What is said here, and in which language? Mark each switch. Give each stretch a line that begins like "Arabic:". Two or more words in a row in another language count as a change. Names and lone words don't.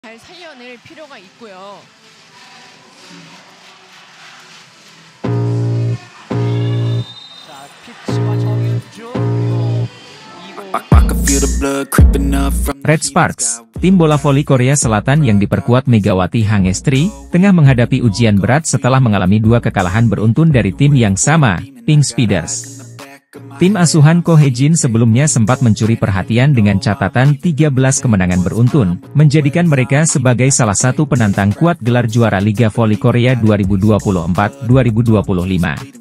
Korean: 잘 살려낼 필요가 있고요. 자, 피치와 정윤주 그리고
Indonesian: Red Sparks, tim bola voli Korea Selatan yang diperkuat Megawati Hangestri, tengah menghadapi ujian berat setelah mengalami 2 kekalahan beruntun dari tim yang sama, Pink Speeders. Tim asuhan Ko Hae-jin sebelumnya sempat mencuri perhatian dengan catatan 13 kemenangan beruntun, menjadikan mereka sebagai salah satu penantang kuat gelar juara Liga Voli Korea 2024-2025.